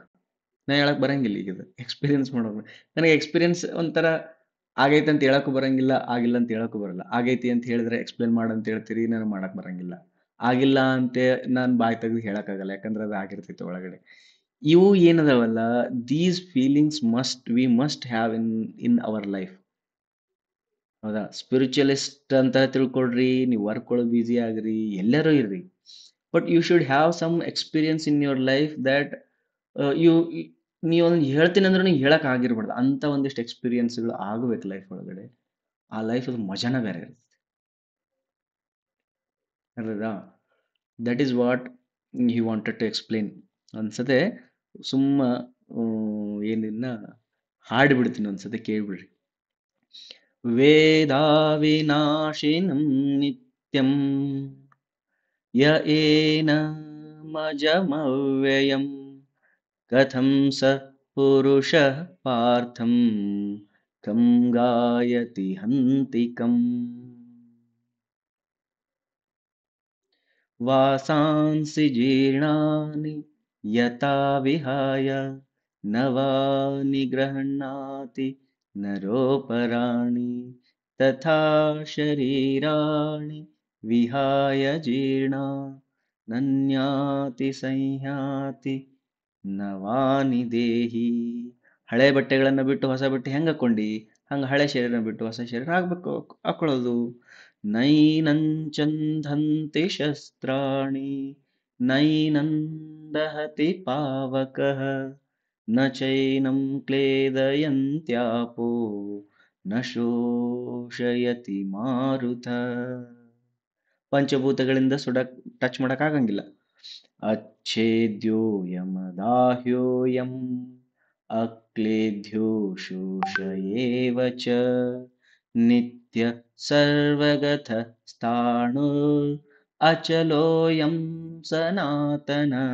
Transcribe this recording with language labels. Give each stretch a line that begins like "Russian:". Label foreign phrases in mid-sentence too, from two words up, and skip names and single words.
Kannada: ನಾ ಹೇಳಕ್ ಬರಂಗಿಲ್ಲ. ಈಗ ಎಕ್ಸ್ಪೀರಿಯನ್ಸ್ ಮಾಡೋದು, ನನಗೆ ಎಕ್ಸ್ಪೀರಿಯನ್ಸ್ ಒಂಥರ ಆಗೈತೆ ಅಂತ ಹೇಳಕ್ಕೂ ಬರಂಗಿಲ್ಲ, ಆಗಿಲ್ಲ ಅಂತ ಹೇಳಕ್ಕೂ ಬರಲ್ಲ. ಆಗೈತಿ ಅಂತ ಹೇಳಿದ್ರೆ ಎಕ್ಸ್ಪ್ಲೇನ್ ಮಾಡಂತ ಹೇಳ್ತೀರಿ, ನನಗೆ ಮಾಡಕ್ ಬರಂಗಿಲ್ಲ. ಆಗಿಲ್ಲ ಅಂತ ನಾನು ಬಾಯಿ ತೆಗೆದು ಹೇಳಕ್ಕಾಗಲ್ಲ, ಯಾಕಂದ್ರೆ ಅದು ಆಗಿರ್ತೈತೆ ಒಳಗಡೆ. ಇವು ಏನದಾವಲ್ಲ,
English: These feelings we must have in our life.
Kannada: ಹೌದಾ? ಸ್ಪಿರಿಚುವಲಿಸ್ಟ್ ಅಂತ ತಿಳ್ಕೊಳ್ರಿ, ನೀವು ವರ್ಕ್ ಒಳಗೆ ಬ್ಯುಸಿ ಆಗ್ರಿ, ಎಲ್ಲರೂ ಇರ್ರಿ,
English: but you should have some experience in your life that you
Kannada: ನೀವು ಅದನ್ನ ಹೇಳ್ತೀನಿ ಅಂದ್ರೆ ನೀವು ಹೇಳಕ್ ಆಗಿರ್ಬಾರ್ದು. ಅಂತ ಒಂದಿಷ್ಟು ಎಕ್ಸ್ಪೀರಿಯನ್ಸ್ಗಳು ಆಗಬೇಕು ಲೈಫ್ ಒಳಗಡೆ. ಆ ಲೈಫ್ ಅದು ಮಜಾನ ಬೇರೆ ಇರುತ್ತೆ. ಅಲ್ವಾ?
English: That is what he wanted to explain.
Kannada: ಒಂದ್ಸತೆ ಸುಮ್ಮ ಏನಿನ್ನ ಹಾಡ್ಬಿಡ್ತೀನಿ, ಒಂದ್ಸತಿ ಕೇಳ್ಬಿಡ್ರಿ.
Sanskrit: ವೇದಾ ವಿನಾಶಿನಂ ನಿತ್ಯಂ ಯ ಏನಮಜಮವ್ಯಯಂ ಕಥಂ ಸ ಪುರುಷಃ ಪಾರ್ಥಂ ಕಂ ಗಾಯತಿ ಹಂತಿಕಂ ವಾಸಾಂಸಿ ಜೀರ್ಣಾನಿ ಯಥಾ ವಿಹಾಯ ನವಾನಿ ಗೃಹಣಾತಿ ನರೋಪರಾಣಿ ತಥಾ ಶರೀರಾಣಿ ವಿಹಾಯ ಜೀರ್ಣ ನನ್ಯಾತಿ ಸಂಯಾತಿ ನವಾನಿ ದೇಹಿ.
Kannada: ಹಳೆ ಬಟ್ಟೆಗಳನ್ನ ಬಿಟ್ಟು ಹೊಸ ಬಟ್ಟೆ ಹೆಂಗ್ ಹಾಕೊಂಡಿ, ಹಂಗ ಹಳೆ ಶರೀರನ ಬಿಟ್ಟು ಹೊಸ ಶರೀರ ಆಗ್ಬೇಕು, ಹಾಕೊಳ್ಳೋದು.
Sanskrit: ನೈನಂಚಂಧಂತಿ ಶಸ್ತ್ರಾಣಿ ನೈನಂದಹತಿ ಪಾವಕಃ ನ ಚೈನಂ ಕ್ಲೇದಯಂತ್ಯಾಪೋ ನ ಶೋಷಯತಿ ಮಾರುತ.
Kannada: ಪಂಚಭೂತಗಳಿಂದ ಟಚ್ ಮಾಡಕ್ ಆಗಂಗಿಲ್ಲ.
Sanskrit: अच्छेद्योऽयमदाह्योऽयम् अक्लेद्यो शोषयेव च नित्य सर्वगतः स्थाणुर् अचलोऽयं सनातन